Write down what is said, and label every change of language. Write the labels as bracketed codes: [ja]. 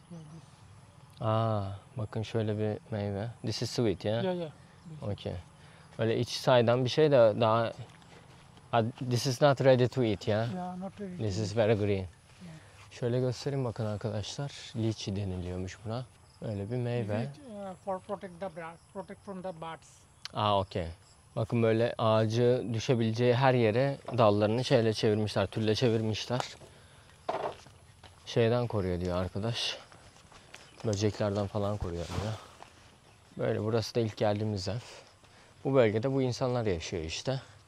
[en] Yeah, this. [tr] Bakın şöyle bir meyve. [en] This is sweet [tr] ya. [en] Yeah, yeah. Okay. [tr] Öyle iç saydan bir şey de daha [en] this is not ready to eat [tr] ya. [en] Yeah, not really. This is very green. [tr] Şöyle göstereyim bakın arkadaşlar. Lychee deniliyormuş buna. Öyle bir meyve. [en] For protect from the birds. Okay. [tr] Bakın böyle ağacı düşebileceği her yere dallarını şeyle çevirmişler, tülle çevirmişler. Şeyden koruyor diyor arkadaş. Böceklerden falan koruyor diyor. Böyle burası da ilk geldiğimiz ev. Bu bölgede bu insanlar yaşıyor işte.